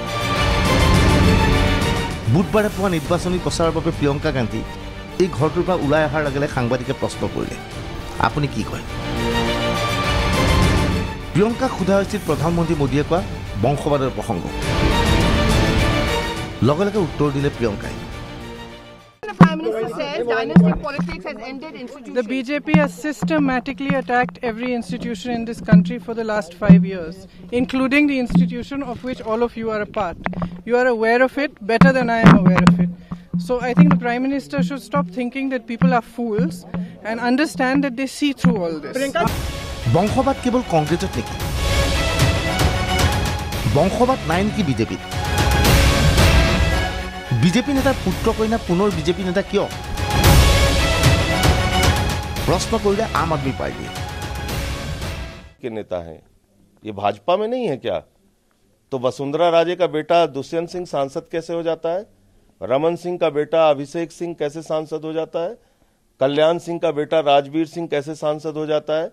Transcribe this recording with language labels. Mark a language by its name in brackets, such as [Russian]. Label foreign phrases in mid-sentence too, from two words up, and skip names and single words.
[Assamese] বুধবাৰে পুৱা নিৰ্বাচনী প্ৰচাৰৰ বাবে প্ৰিয়ংকা গান্ধী এই ঘৰটোৰ পৰা ওলাই অহাৰ লগে লগে সাংবাদিকে প্ৰশ্ন কৰিলে, আপুনি কি কয়? প্ৰিয়ংকাক সোধা হৈছিল প্ৰধানমন্ত্ৰী মোদীয়ে কোৱা বংশবাদৰ প্ৰসংগ। লগে লগে উত্তৰ দিলে প্ৰিয়ংকাই। [English] The BJP has systematically attacked every institution in this country for the last 5 years, including the institution of which all of you are a part. You are aware of it better than I am aware of it. So I think the Prime Minister should stop thinking that people are fools and understand that they see through all this. [Assamese] বংশবাদ কেৱল কংগ্ৰেছত নেকি? বংশবাদ নাই নেকি বিজেপিত? বিজেপি নেতাৰ পুত্ৰ কন্যা পুনৰ বিজেপি নেতা কিয়? प्रश्न কৰিলে आम आदमी पार्टी [Hindi] के नेता हैं, ये भाजपा में नहीं है क्या? तो वसुंधरा राजे का बेटा दुष्यंत सिंह सांसद कैसे हो जाता है? रमन सिंह का बेटा अभिषेक सिंह कैसे सांसद हो जाता है? कल्याण सिंह का बेटा राजवीर सिंह कैसे सांसद हो जाता है?